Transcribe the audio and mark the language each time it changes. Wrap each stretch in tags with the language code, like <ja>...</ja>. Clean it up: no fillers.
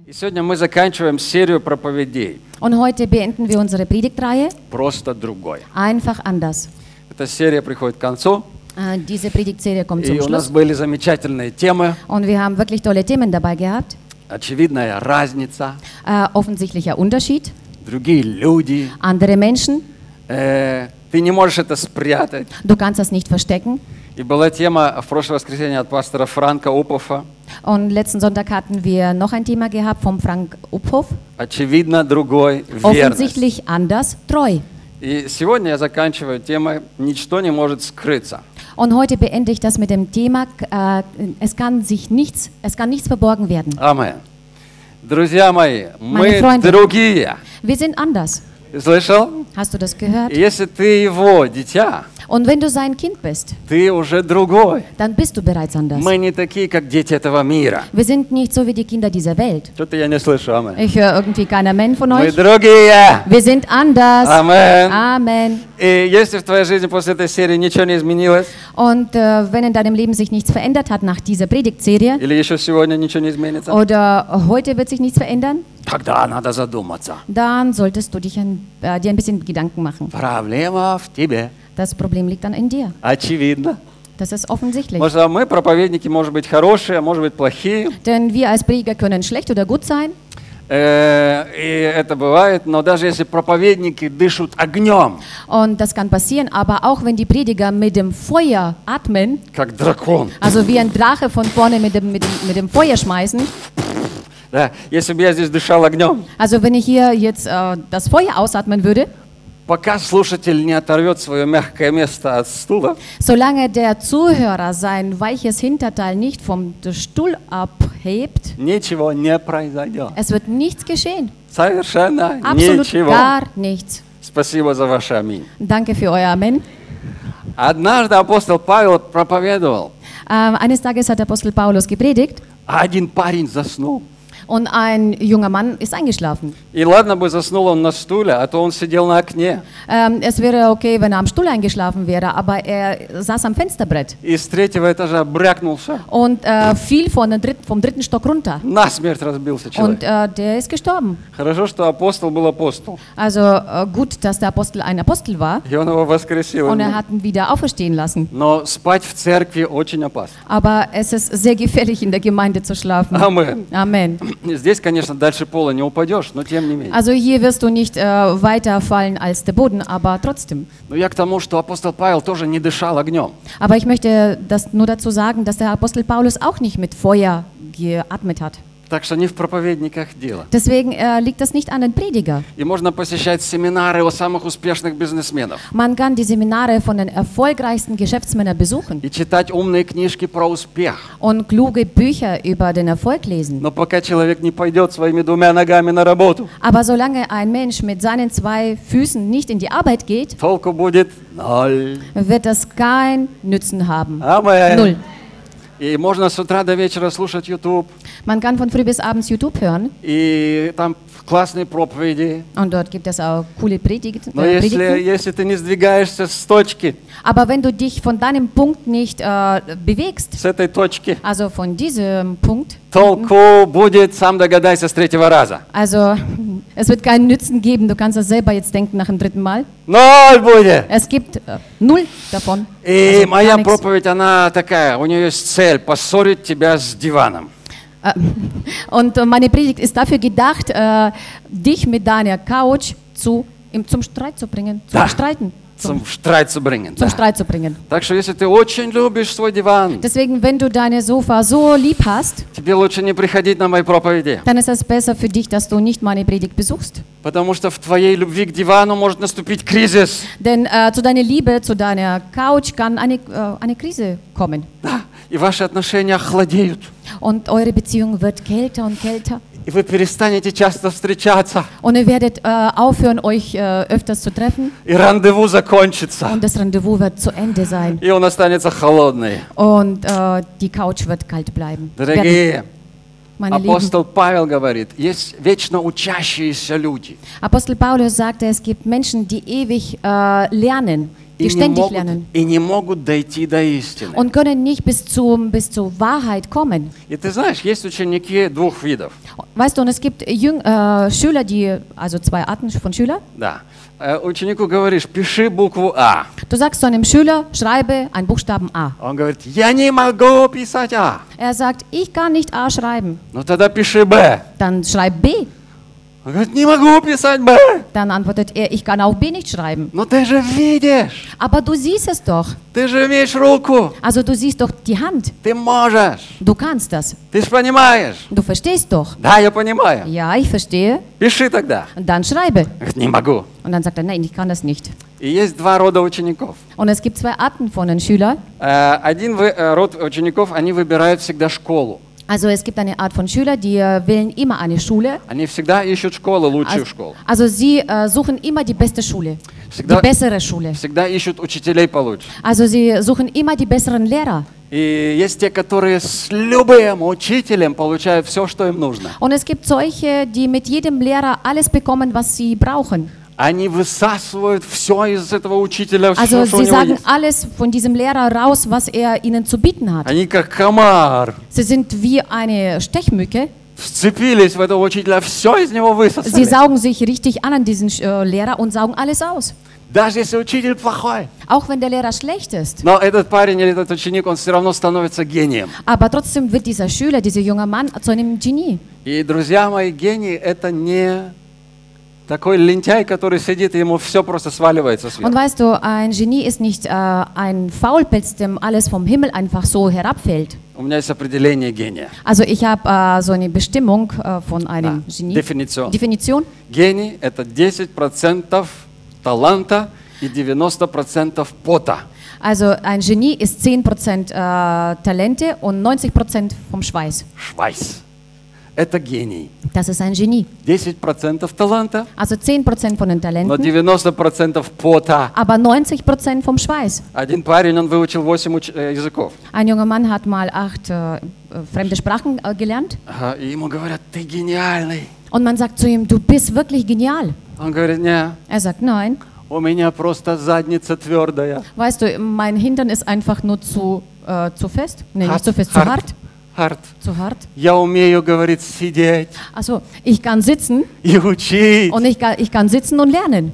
<ru>И сегодня мы заканчиваем серию проповедей.</ru> <de>Und heute beenden wir unsere Predigtreihe.</de> <ru>Просто другой.</ru> <de>Einfach anders.</de> <ru>Эта серия приходит к концу.</ru> <de>Diese Predigtserie kommt zum Schluss.</de> <ru>И у нас были замечательные темы.</ru> <de>Und wir haben wirklich tolle Themen dabei gehabt.</de> <ru>Очевидная разница.</ru> <de>Offensichtlicher Unterschied.</de> <ru>Другие люди.</ru> <de>Andere Menschen.</de> <ru>Ты не можешь это спрятать.</ru> <de>Du kannst das nicht verstecken.</de> <ru>И была тема в прошлое воскресенье от пастора Франка Упофа.</ru> <de>Und letzten Sonntag hatten wir noch ein Thema gehabt vom Frank Uphoff.</de> <ru>Очевидно, другой,</ru> <de>offensichtlich</de> <ru>верность.</ru> <de>Anders, treu.</de> <ru>И сегодня я заканчиваю тему «Ничто не может скрыться».</ru> <de>Und heute beende ich das mit dem Thema «Es kann nichts verborgen werden».</de> <ru>Amen. Друзья мои, мы другие.</ru> <de>Wir sind anders.</de> <ru>Слышал?</ru> <de>Hast du das gehört?</de> <ru>Если ты его дитя,</ru> <de>Und wenn du sein Kind bist,</de> <ru>ты уже другой.</ru> <de>Dann bist du bereits anders.</de> <ru>Мы не такие, как дети этого мира.</ru> <de>Wir sind nicht so wie die Kinder dieser Welt.</de> <ru>Что-то я не слышу, амэн.</ru> <de>Ich höre irgendwie kein Amen von</de> <ru>Мы</ru> <de>euch.</de> <ru>Мы другие.</ru> <de>Wir sind anders. Amen. Amen.</de> <ru>И если в твоей жизни после этой серии ничего не изменилось,</ru> <de>Und wenn in deinem Leben sich nichts verändert hat nach dieser Predigtserie,</de> <ru>или еще сегодня ничего не изменится,</ru> <de>oder heute wird sich nichts verändern,</de> <ru>тогда надо задуматься.</ru> <de>Dann solltest du dich dir ein bisschen Gedanken machen.</de> <ru>Проблема в тебе.</ru> <de>Das Problem liegt dann in dir.</de> <ru>Очевидно.</ru> <de>Das ist offensichtlich.</de> <ru>Может, мы проповедники, может быть, хорошие, может быть, плохие.</ru> <de>Denn wir als Prediger können schlecht oder gut sein.</de> <ru>И это бывает, но даже если проповедники дышат огнем.</ru> <de>Und das kann passieren, aber auch wenn die Prediger mit dem Feuer atmen.</de> <ru>Как дракон.</ru> <de>Also wie ein Drache von vorne mit dem Feuer schmeißen.</de> <ru>Да, если бы я здесь дышал огнем.</ru> <de>Also wenn ich hier jetzt das Feuer ausatmen würde.</de> <ru>Пока слушатель не оторвет свое мягкое место от стула.</ru> <de>Solange der Zuhörer sein weiches Hinterteil nicht vom Stuhl abhebt.</de> <ru>Ничего не произойдет.</ru> <de>Es wird nichts geschehen.</de> <ru>Совершенно ничего.</ru> <de>Absolut gar nichts.</de> <ru>Спасибо за ваше аминь.</ru> <de>Danke für euer Amen.</de> <ru>Однажды апостол Павел проповедовал.</ru> <de>Eines Tages hat Apostel Paulus gepredigt.</de> <ru>Один парень заснул.</ru> <de>Und ein junger Mann ist eingeschlafen.</de> <ru>И ладно бы заснул он на стуле, а то он сидел на окне.</ru> <de>Es wäre okay, wenn er am Stuhl eingeschlafen wäre, aber er saß am Fensterbrett.</de> <ru>И с третьего этажа брякнулся.</ru> <de>Und fiel vom dritten Stock runter.</de> <ru>Насмерть разбился человек.</ru> <de>Und der ist gestorben.</de> <ru>Хорошо, что апостол был апостол.</ru> <de>Also gut, dass der Apostel ein Apostel war.</de> <ru>И он его воскресил.</ru> <de>Und er hat ihn wieder auferstehen lassen.</de> <ru>Но спать в церкви очень опасно.</ru> <de>Aber es ist sehr gefährlich, in der Gemeinde zu schlafen. Amen. Amen.</de> <ru>Здесь, конечно, дальше пола не упадешь, но тем не менее.</ru> <de>Also hier wirst du nicht weiter fallen als der Boden, aber trotzdem.</de> <ru>Но я к тому, что апостол Павел тоже не дышал огнем.</ru> <de>Aber ich möchte das nur dazu sagen, dass der Apostel Paulus auch nicht mit Feuer geatmet hat.</de> <ru>Так что не в проповедниках дело.</ru> <de>Deswegen liegt das nicht an den Prediger.</de> <ru>И можно посещать семинары у самых успешных бизнесменов.</ru> <de>Man kann die Seminare von den erfolgreichsten Geschäftsmännern besuchen.</de> <ru>И читать умные книжки про успех.</ru> <de>Und kluge Bücher über den Erfolg lesen.</de> <ru>Но пока человек не пойдет своими двумя ногами на работу.</ru> <de>Aber solange ein Mensch mit seinen zwei Füßen nicht in die Arbeit geht.</de> <ru>Толку будет ноль.</ru> <de>Wird das kein Nützen haben. Amen. Null.</de> <ru>И можно с утра до вечера слушать YouTube.</ru> <de>Man kann von früh bis abends YouTube hören.</de> <ru>И там классные проповеди.</ru> <de>Und dort gibt es auch coole Predigten.</de> <ru>Но если ты не сдвигаешься с точки.</ru> <de>Aber wenn du dich von deinem Punkt nicht bewegst.</de> <ru>С этой точки.</ru> <de>Also von diesem Punkt.</de> <ru>Толку будет, сам догадайся, с третьего раза.</ru> <de>Also es wird keinen Nützen geben. Du kannst das selber jetzt denken nach dem dritten Mal.</de> <ru>Ноль будет.</ru> <de>Es gibt null davon.</de> <ru>И also, моя проповедь, она такая, у нее есть цель, поссорить тебя с диваном.</ru> <de>Und meine Predigt ist dafür gedacht, dich mit deiner Couch zum Streit zu bringen. Zum Streiten. Zum Streit zu bringen. Zum Streit zu bringen.</de> <ru>Так что, если ты очень любишь свой диван,</ru> <de>Deswegen, wenn du deine Sofa so lieb hast,</de> <ru>тебе лучше не приходить на мои проповеди.</ru> <de>Dann ist es besser für dich, dass du nicht meine Predigt besuchst.</de> <ru>Потому что в твоей любви к дивану может наступить кризис.</ru> <de>Denn zu deiner Liebe, zu deiner Couch kann eine Krise kommen.</de> <ru>Да. И ваши отношения охладеют.</ru> <de>Und eure Beziehung wird kälter und kälter.</de> <ru>И вы перестанете часто встречаться.</ru> <de>Und ihr werdet aufhören, euch öfters zu treffen.</de> <ru>И рандеву закончится.</ru> <de>Und das Rendezvous wird zu Ende sein.</de> <ru>И он останется холодный.</ru> <de>Und die Couch wird kalt bleiben.</de> <ru>Дорогие, апостол Павел говорит, есть вечно учащиеся люди.</ru> <de>Apostel Paulus sagte, es gibt Menschen, die ewig lernen. die ständig lernen.</de> <ru>И не могут дойти до истины.</ru> <de>Und können nicht bis zur Wahrheit kommen.</de> <ru>И ты знаешь, есть ученики двух видов.</ru> <de>Weißt du, und es gibt Schüler, die, also zwei Arten von Schülern.</de> <ru>Да. Ученику говоришь, пиши букву А.</ru> <de>Du sagst zu einem Schüler, schreibe einen Buchstaben A.</de> <ru>Он говорит, я не могу писать А.</ru> <de>Er sagt, ich kann nicht A schreiben.</de> <ru>Ну тогда пиши Б.</ru> <de>Dann schreib B.</de> <ru>Он говорит, не могу писать Б.</ru> <de>Dann antwortet er, ich kann auch B nicht schreiben.</de> <ru>Но ты же видишь.</ru> <de>Aber du siehst es doch.</de> <ru>Ты же имеешь руку.</ru> <de>Also du siehst doch die Hand.</de> <ru>Ты можешь.</ru> <de>Du kannst das.</de> <ru>Ты же понимаешь.</ru> <de>Du verstehst doch.</de> <ru>Да, я понимаю.</ru> <de>Ja, ich verstehe.</de> <ru>Пиши тогда.</ru> <de>Dann schreibe. Ich</de> <ru>не могу.</ru> <de>Und dann sagt er, nein, ich kann das nicht.</de> <ru>И есть два рода учеников.</ru> <de>Und es gibt zwei Arten von den Schülern.</de> <ru>Один род учеников, они выбирают всегда школу.</ru> <de>Also es gibt eine Art von Schüler, die wählen immer eine Schule.</de> <ru>Они всегда ищут школу, лучшую школу.</ru> <de>Also sie suchen immer die beste Schule,</de> <ru>всегда,</ru> <de>die bessere Schule.</de> <ru>Всегда ищут учителей получше.</ru> <de>Also sie suchen immer die besseren Lehrer.</de> <ru>И есть те, которые с любым учителем получают все, что им нужно.</ru> <de>Und es gibt solche, die mit jedem Lehrer alles bekommen, was sie brauchen.</de> <ru>Они высасывают все из этого учителя,</ru> <de>also,</de> <ru>все, что у него есть.</ru> <de>Also sie sagen alles von diesem Lehrer raus, was er ihnen zu bieten hat.</de> <ru>Они как комар.</ru> <de>Sie sind wie eine Stechmücke.</de> <ru>Вцепились в этого учителя, все из него высосали.</ru> <de>Sie saugen sich richtig an diesen Lehrer und saugen alles aus.</de> <ru>Даже если учитель плохой.</ru> <de>Auch wenn der Lehrer schlecht ist.</de> <ru>Но этот парень или этот ученик, он все равно становится гением.</ru> <de>Aber trotzdem wird dieser Schüler, dieser junge Mann zu einem Genie.</de> <ru>И, друзья мои, гений – это не такой лентяй, который сидит, и ему все просто сваливается сверху.</ru> <de>Und weißt du, ein Genie ist nicht ein Faulpelz, dem alles vom Himmel einfach so herabfällt.</de> <ru>У меня есть определение гения.</ru> <de>Also ich habe so eine Bestimmung von einem Genie. Definition. Definition.</de> <ru>Гений – это 10% таланта и 90% пота.</ru> <de>Also ein Genie ist 10% Talente und 90% vom Schweiß.</de> <ru>Schweiß. Это гений.</ru> <de>Das ist ein Genie.</de> <ru>10% таланта.</ru> <de>Also 10% von den Talenten.</de> <ru>Но 90% пота.</ru> <de>Aber 90% vom Schweiß.</de> <ru>Один парень, он выучил 8 языков.</ru> <de>Ein junger Mann hat mal 8 fremde Sprachen gelernt.</de> <ru>И ему говорят, ты гениальный.</ru> <de>Und man sagt zu ihm, du bist wirklich genial.</de> <ru>Он говорит, нет.</ru> <de>Er sagt, nein.</de> <ru>У меня просто задница твердая.</ru> <de>Weißt du, mein Hintern ist einfach nur zu fest. Nein, nicht zu fest, zu hart. Hard. Zu hart.</de> <ru>Я умею говорить сидеть.</ru> <de>Also, ich kann sitzen.</de> <ru>И учить.</ru> <de>Und ich kann sitzen und lernen.</de>